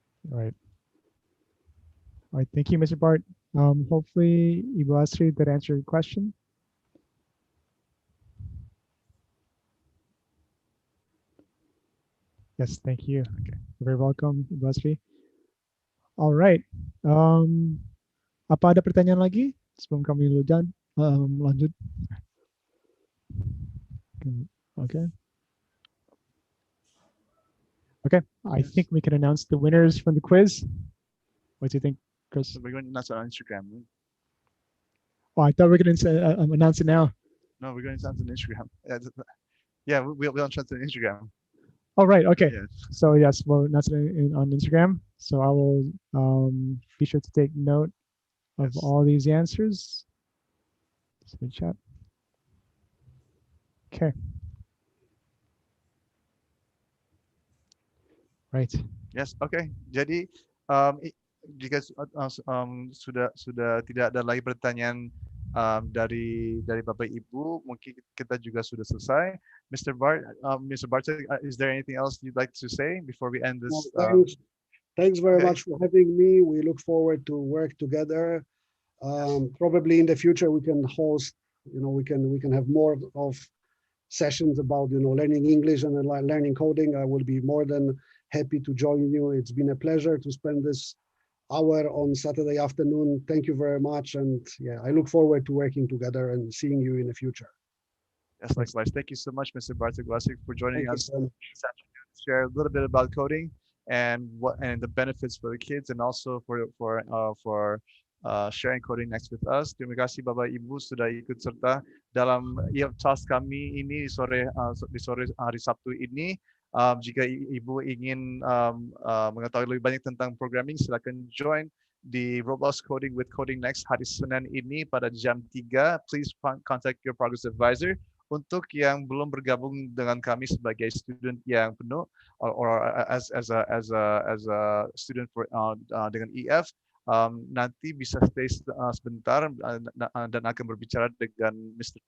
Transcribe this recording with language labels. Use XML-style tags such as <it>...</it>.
<en>Right. All right. Thank you, Mr. Bart. Hopefully, Ibu Asri, that answered your question. Yes, thank you. Okay. You're very welcome, Ibu Asri. All right.</en> <id>Apa ada pertanyaan lagi sebelum kami lanjut?</id> <en>Okay. Okay. I think we can announce the winners from the quiz. What do you think, Chris? So we're going to announce it on Instagram. Oh, I thought we were going to announce it now. No, we're going to announce it on Instagram. Yeah, we'll announce it on Instagram. Oh, right. Okay. Yes. So yes, we'll announce it on Instagram. So I will be sure to take note of all these answers. Chat. Okay. Right. Yes. Okay.</en> <id>Jadi jika sudah tidak ada lagi pertanyaan dari Bapak Ibu, mungkin kita juga sudah selesai.</id> <en>Mr. Bart, is there anything else you'd like to say before we end this? Thanks very much for having me. We look forward to work together. Probably in the future we can host we can have more of sessions about learning English and learning coding, I will be more than happy to join you. It's been a pleasure to spend this hour on Saturday afternoon. Thank you very much, and yeah, I look forward to working together and seeing you in the future. Yes, likewise. Thank you so much, Mr. Bartek Wasik, for joining Thank us you so much. this afternoon to share a little bit about coding and the benefits for the kids, and also for sharing coding next with us.</en> <id>Terima kasih Bapak Ibu sudah ikut serta dalam task kami ini di sore hari Sabtu ini. Jika Ibu ingin mengetahui lebih banyak tentang programming, silakan join di Roblox Coding with Coding Next hari Senin ini pada jam 3.</id> <en>Please contact your progress advisor.</en> <id>Untuk yang belum bergabung dengan kami sebagai student yang penuh,</id> <en>or as a student for</en> <id>dengan EF, nanti bisa stay sebentar dan akan berbicara dengan Mr.</id>